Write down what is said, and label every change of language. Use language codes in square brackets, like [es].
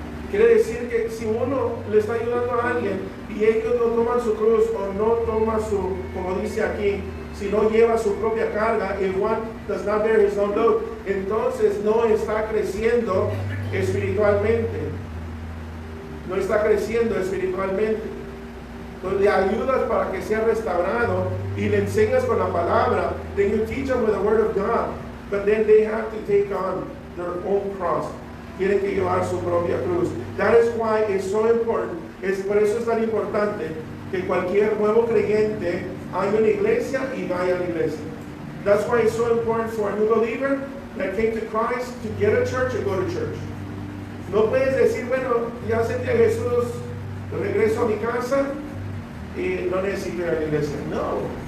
[es] Quiere decir que si uno le está ayudando a alguien y ellos no toman su cruz o no toman su, como dice aquí, si no lleva su propia carga, [en] if one does not bear his own load, [es] entonces no está creciendo espiritualmente. No está creciendo espiritualmente. Entonces le ayudas para que sea restaurado y le enseñas con la palabra. [en] Then you teach them with the word of God, but then they have to take on their own cross. [es] Tienen que llevar su propia cruz. [en] That is why it's so important. [es] Por eso es tan importante que cualquier nuevo creyente haya una iglesia y vaya a la iglesia. [en] That's why it's so important for a new believer that came to Christ to get a church and go to church. [es] No puedes decir, bueno, ya acepté a Jesús, regreso a mi casa y no necesito ir a la iglesia. No.